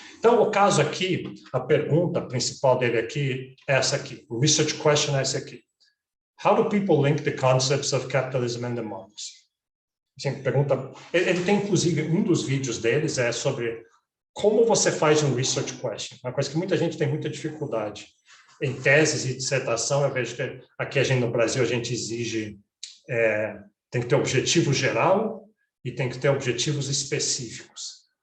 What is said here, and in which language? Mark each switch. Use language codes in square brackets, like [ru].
[pt] Então, o caso aqui, a pergunta principal dele aqui é essa aqui. O research question é essa aqui. [en] How do people link the concepts of capitalism and democracy? [pt] Assim, pergunta, ele tem, inclusive, um dos vídeos deles é sobre como você faz um research question. Uma coisa que muita gente tem muita dificuldade. Em teses e dissertação, eu vejo que aqui no Brasil a gente exige, tem que ter objetivo geral e tem que ter objetivos específicos.